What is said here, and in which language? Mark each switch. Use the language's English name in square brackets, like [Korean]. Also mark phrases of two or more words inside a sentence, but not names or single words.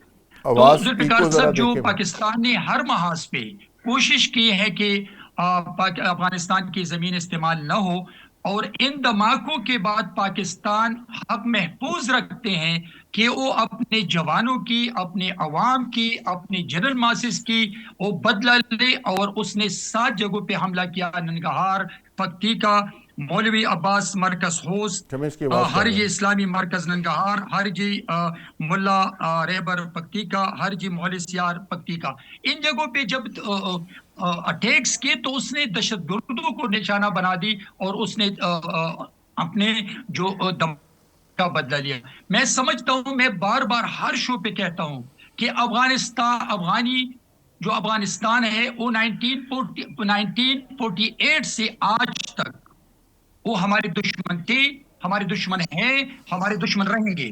[Urdu] تو ذوالفقار صاحب، جو پاکستان نے ہر محاذ پہ کوشش کی ہے کہ افغانستان کی زمین استعمال نہ ہو، اور ان دھماکوں کے بعد پاکستان حق محفوظ رکھتے ہیں کہ وہ اپنے جوانوں کی، اپنے عوام کی، اپنے [English] general masses [Urdu] کی وہ بدلہ لے، اور اس نے 7 جگہوں پہ حملہ کیا: ننگہار، پکتیکا، مولوی عباس مرکز ہوست، ہرجی اسلامی مرکز ننگہار، ہرجی ملا ریبر پکتیکا، ہرجی مولسیار پکتیکا۔ ان جگہوں پہ جب اٹیکس کیے تو اس نے دہشت گردوں کو نشانہ بنا دی، اور اس نے اپنے جو کا بدلہ لیا۔ میں سمجھتا ہوں، میں بار بار ہر شو پہ کہتا ہوں کہ جو افغانستان ہے وہ 1948 سے آج تک وہ ہمارے دشمن تھے، ہمارے دشمن ہیں، ہمارے دشمن رہیں گے۔